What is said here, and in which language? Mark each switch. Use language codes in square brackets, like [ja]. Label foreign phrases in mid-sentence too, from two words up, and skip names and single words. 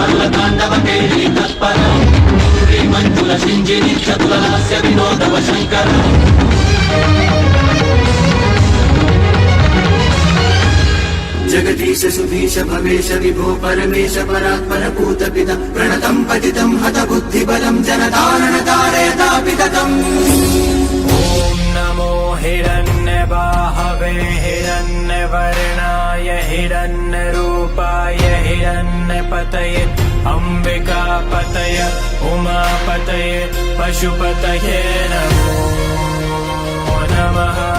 [sa] తాండవ కేళి తత్పర మంజుల సింజిని చతుల హాస్య వినోదవ శంకర जगदीश सुधीश भवेश विभो परमेश परात्पर भूत पिता प्रणतं पतितं हत बुद्धिबलं जनतारण तारयता पिततम् ॐ नमो हिरण्यबाहवे हिरण्यवर्णाय हिरण्यरूपाय हिरण्यपतये अम्बिकापतये उमापतये पशुपतये नमो नमः